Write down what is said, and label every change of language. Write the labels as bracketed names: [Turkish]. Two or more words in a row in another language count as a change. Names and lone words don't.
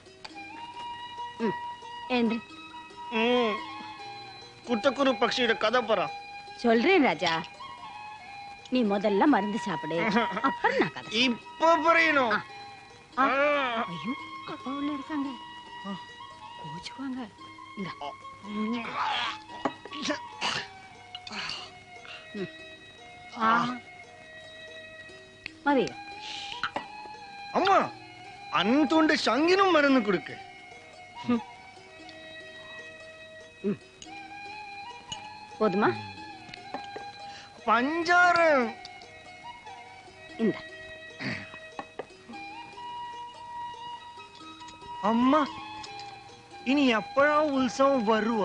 [Tamil] என்று [Malayalam] കുട്ടക്കുരു പക്ഷിയുടെ കഥ പറ. [Tamil] சொல்றேன் ராஜா, நீ முதல்ல மருந்து சாப்பிடு, அப்புறம் நான் கதை. [Malayalam] ഇപ്പൊ പറയണോ? [Tamil] ஐயோ, அப்பா உள்ள இருக்காங்க, கோச்சுக்குவாங்க. இந்தா. மதி [Malayalam] അമ്മ, അന്തുണ്ട് ശങ്കിനും മരുന്ന് കൊടുക്ക്. [Tamil] போதுமா? [Malayalam] പഞ്ചാര. [Tamil] இந்த [Malayalam] അമ്മ, ഇനി എപ്പോഴാ ഉത്സവം വരുക?